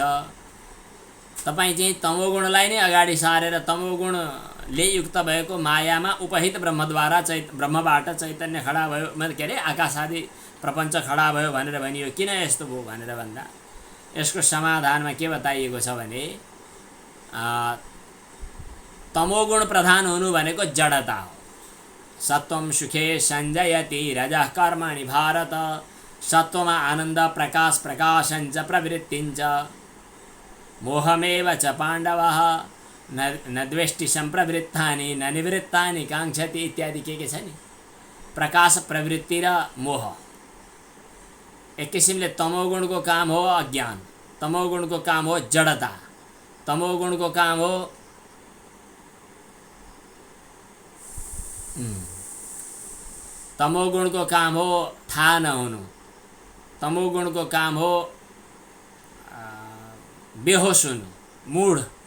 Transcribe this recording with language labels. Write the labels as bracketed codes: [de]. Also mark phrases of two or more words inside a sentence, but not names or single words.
[ne] तपाईँ चाहिँ तमोगुणलाई नै अगाडि सारेर तमोगुणले युक्त भएको मायामा उपहित ब्रह्मद्वारा ब्रह्मबाट चैतन्य खडा भयो, के अरे आकाश आदि प्रपञ्च खडा भयो भनेर भनियो। किन यस्तो भयो भनेर भन्दा यसको समाधानमा के बताइएको छ भने तमोगुण प्रधान हुनु भनेको जडता हो। [sa] सत्वम सुखे सञ्जयति रजः कर्मणि भारत। [ne] सत्वमा आनन्द, प्रकाश, [sa] प्रकाशञ्च प्रवृत्तिञ्च। मोहमेव च पाण्डवः न द्वेष्टि सम्प्रवृत्तानि न निवृत्तानि काङ्क्षति इत्यादि [ne] के छ नि। प्रकाश, प्रवृत्ति र मोह। एक किसिमले तमोगुणको काम हो अज्ञान, तमोगुणको काम हो जडता, तमोगुणको काम हो तमोगुणको काम हो थाहा नहुनु, तमोगुणको काम हो बेहोस हुनु, मूढ।